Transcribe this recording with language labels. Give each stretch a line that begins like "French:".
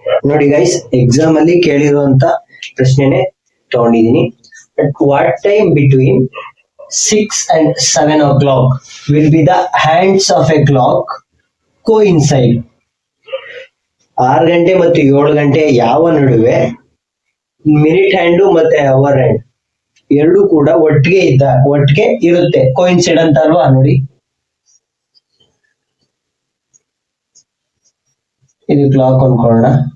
Kannada: ನೋಡಿ guys, exam ಅಲ್ಲಿ ಕೇಳಿರುವಂತ ಪ್ರಶ್ನೆನೆ ತಗೊಂಡಿದ್ದೀನಿ.
English: At what time between 6 and 7 o'clock will be the hands of a clock coincide?
Kannada: 6 ಗಂಟೆ ಮತ್ತು 7 ಗಂಟೆ ಯಾವ ನಡುವೆ ಮಿನಿಟ್ ಹ್ಯಾಂಡ್ ಮತ್ತೆ ಅವರ್ ಹ್ಯಾಂಡ್ ಎರಡು ಕೂಡ ಒಟ್ಟಿಗೆ ಇರುತ್ತೆ. ಕೋಇನ್ಸೈಡ್ ಅಂತ ಅಲ್ವಾ. ನೋಡಿ ಇದು ಕ್ಲಾಕ್ ಅನ್ಕೊಳ್ಳೋಣ.